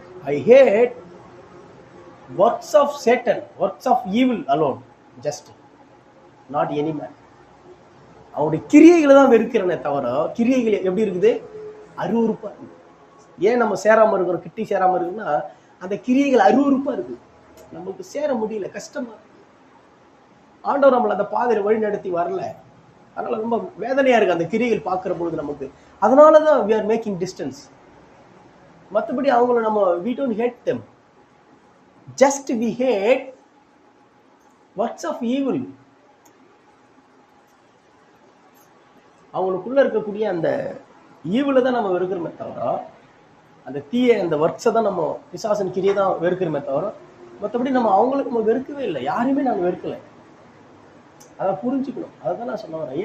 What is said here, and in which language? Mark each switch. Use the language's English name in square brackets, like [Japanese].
[English] I hate works of Satan, works of evil alone, just not any man. [Tamil] அவனுடைய கிரியைகளை தான் வெறுக்கிறனே தவிர, கிரியைகள் எப்படி இருக்குது? அருவருப்பா இருக்கு. ஏன் நம்ம சேராம இருக்கிறோம், கிட்டி சேராம இருக்குன்னா, அந்த கிரியைகள் அருவருப்பா இருக்கு. நமக்கு சேர முடியல, கஷ்டமா இருக்கு. ஆண்டவர் நம்மளை அந்த பாதையில வழி நடத்தி வரல. அதனால ரொம்ப வேதனையா இருக்கு அந்த கிரியைகள் பார்க்கிற பொழுது நமக்கு. [English] அதனாலதான் we are making distance. [Tamil] மற்றபடி அவங்கள நம்ம [English] we don't hate them, just we hate works of evil. [Tamil] அவங்களுக்குள்ள இருக்கக்கூடிய அந்த ஈவில தான் நம்ம வெறுக்கிறோமே தவிர, அந்த தீய அந்த ஒர்க்ஸை தான் நம்ம பிசாசன் கிரியை தான் வெறுக்கிறோமே தவிர, மற்றபடி நம்ம அவங்களுக்கு நம்ம வெறுக்கவே இல்லை. யாரையுமே நாங்கள் வெறுக்கலை. அதை புரிஞ்சுக்கணும். அதுதான் நான் சொல்ல வரேன்.